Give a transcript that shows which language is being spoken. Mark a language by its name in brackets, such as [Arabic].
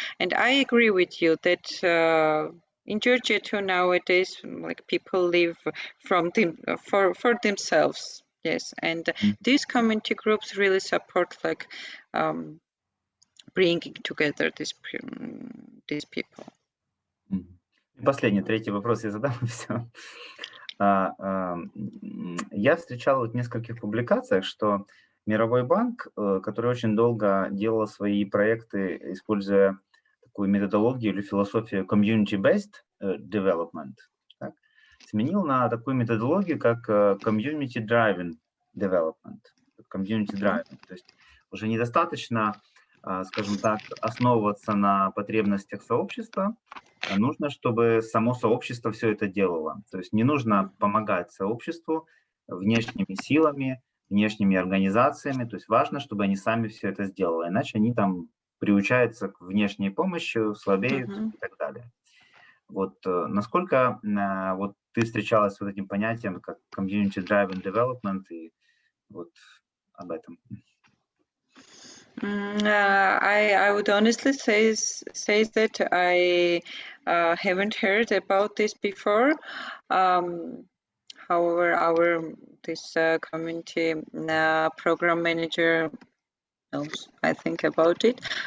[English] And I agree with you that in Georgia too nowadays, like people live from for themselves. Yes, and these community groups really support like bringing together these people. [Russian] Последний, третий вопрос я задам, и все. Я встречал вот в нескольких публикациях, что Мировой банк, который очень долго делал свои проекты, используя такую методологию или философию community-based development, так, сменил на такую методологию, как community-driven development. [English] Community-driven. [Russian] То есть уже недостаточно, скажем так, основываться на потребностях сообщества, а нужно, чтобы само сообщество все это делало. То есть не нужно помогать сообществу внешними силами, внешними организациями. То есть важно, чтобы они сами все это сделали. Иначе они там приучаются к внешней помощи, слабеют и так далее. Вот насколько вот ты встречалась с вот этим понятием, как community-driven development, и вот об этом? [English] I would honestly say that I haven't heard about this before. However, this community program manager knows, I think, about it.